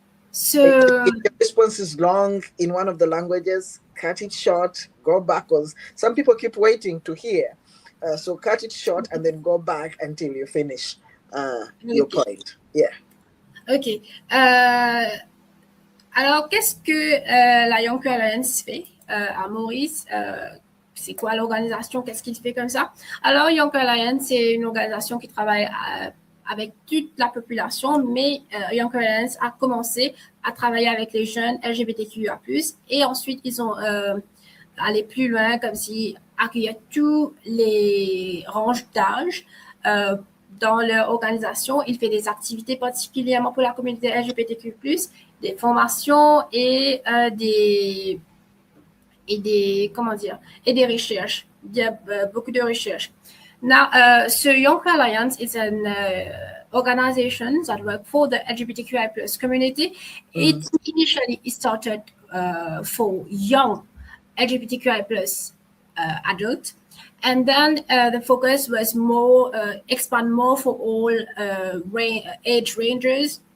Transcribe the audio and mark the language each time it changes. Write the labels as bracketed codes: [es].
[en] So if the response is long in one of the languages, cut it short, go backwards. Some people keep waiting to hear. So cut it short and then go back until you finish your point. Yeah. OK. [fr] Alors, qu'est-ce que la Young Queer Alliance fait à Maurice? C'est quoi l'organisation? Qu'est-ce qu'il fait comme ça? Alors, Young Queer Alliance, c'est une organisation qui travaille avec toute la population, mais Young Queer Alliance a commencé à travailler avec les jeunes LGBTQIA+, et ensuite ils ont allé plus loin, comme si accueillir tous les ranges d'âge dans leur organisation. Il fait des activités particulièrement pour la communauté LGBTQ+, des formations et des recherches. Il y a beaucoup de recherches. [en] Now, so Young Queer Alliance is an organization that works for the LGBTQI+ community. It initially started for young LGBTQI+ adults, and then the focus was more expand more for all age ranges.